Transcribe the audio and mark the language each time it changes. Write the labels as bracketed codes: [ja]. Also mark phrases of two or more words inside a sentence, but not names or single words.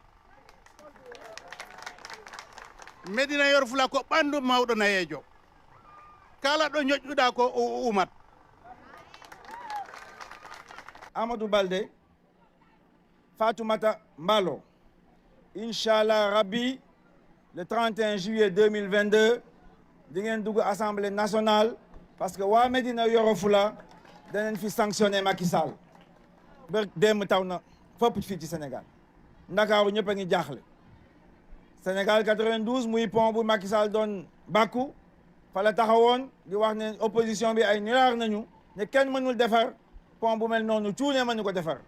[ff] Médina Yoro Foulah ko ɓandu mawɗo nayeejo. kala ɗo ñoƴƴuɗa ko o umat. Amadou Balde, Fatoumata Mballo. [ar] إن شاء الله ربي, [fr] le 31 juillet 2022, [wo] di ngeen dugg Assemblée nationale [fr] parce que [wo] waa Médina Yoro Foulah danañ fi sanctionné Macky Sall. ba démb taw na fépp fii ci Sénégal. Ndakaaru ñëpp a ngi jaaxle. Sénégal 92 muy pont bu Macky Sall doon bàkku fa la taxawoon di wax ne opposition bi ay nulaar nañu ne kenn mënul defar pont bu mel noonu cuune mënu ko defar.